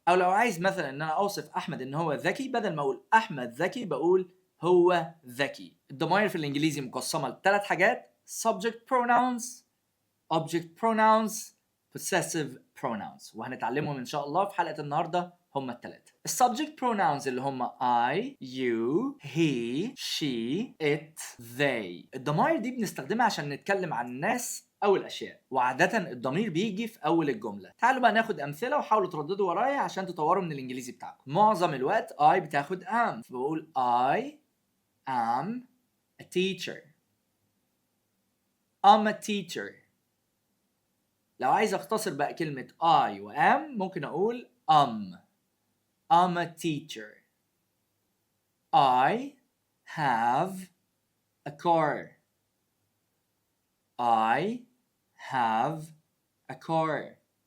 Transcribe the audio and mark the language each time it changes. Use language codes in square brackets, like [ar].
[ar] او لو عايز مثلا ان انا اوصف احمد ان هو ذكي بدل ما اقول احمد ذكي بقول هو ذكي. الضمائر في الانجليزي مقسمه لثلاث حاجات: [en] subject pronouns, object pronouns, possessive pronouns، [ar] وهنتعلمهم ان شاء الله في حلقه النهارده. هم الثلاثه. [en] السبجكت pronouns [ar] اللي هم [en] I, you, he, she, it, they. [ar] الضمائر دي بنستخدمها عشان نتكلم عن الناس او الاشياء، وعاده الضمير بيجي في اول الجمله. تعالوا بقى ناخد امثله وحاولوا ترددوا ورايا عشان تطوروا من الانجليزي بتاعكم. معظم الوقت I بتاخد am، فبقول [en] I am a teacher. I'm a teacher. [ar] لو عايز اختصر بقى كلمة I و am ممكن اقول [en] I'm a teacher. I have a car. I have a car.